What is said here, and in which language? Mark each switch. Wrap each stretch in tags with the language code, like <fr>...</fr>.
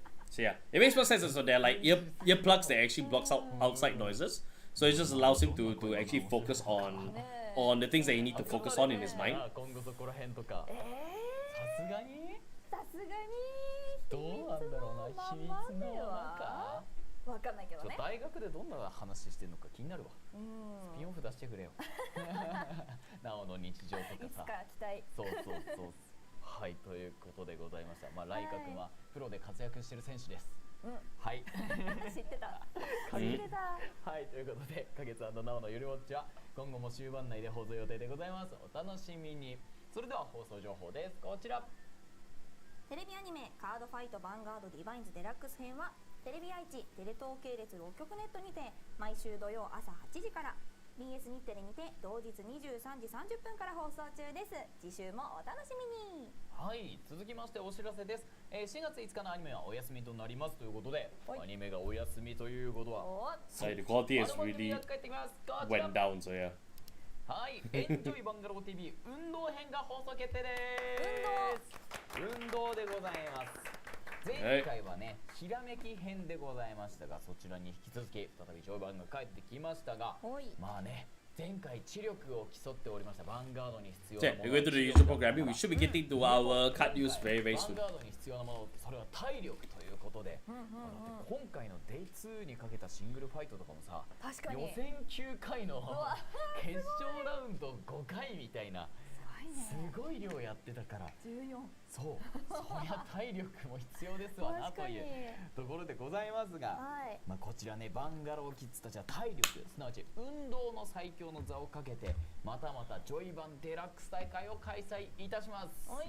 <en>So yeah, it makes more sense. So they're like earplugs that actually blocks out outside noises. So it just allows him to actually focus on the things that he need to focus on in his mind.</en> <ja>今後そこら辺とか。さすがに？さすがに。どうなんだろうな。秘密のなんか。わかんないけどね。大学でどんな話してるのか気になるわ。スピンオフ出してくれよ。なおの日常とかさ。いつか期待。そうそうそう。はい、ということでございました。まあ、ライカ君はプロで活躍している選手です。はい。知ってた。知ってた。はい、ということで、花月&ナオのゆるウォッチは今後も終盤内で放送予定でございます。お楽しみに。それでは放送情報です。こちら。テレビアニメ「カードファイトヴァンガードディバインズデラックス編」はテレビ愛知テレ東系列6局ネットにて毎週土曜朝8時から BS 日テレにて同日23時30分から放送中です。次週もお楽しみに。はい、続きましてお知らせです。4月5日のアニメはお休みとなりますということで、アニメがお休みということは、</ja> <en>So the quality has really went down. So yeah.</en> <ja>はい、エンジョイバンガロー TV 運動編が放送決定です。運動でございます。前回はね、ひらめき編でございましたが、そちらに引き続き再びジョイバンが帰ってきましたが、まあね、前回知力を競っておりましたヴァンガードに必要なもの。</ja> <en>So we're going to the usual programming. We should be getting to our card use very very</en> <ja>ヴァン</ja> <en>soon.</en> <ja>ガードに必要なものってそれは体力ということで、今回の Day2 にかけたシングルファイトとかもさ、予選9回の決勝ラウンド5回みたいな。すごい量やってたから 14。そう、そりゃ体力も必要ですわなというところでございますが、まあこちらね、バンガローキッズたちは体力、すなわち運動の最強の座をかけてまたまたジョイバンデラックス大会を開催いたします。</ja>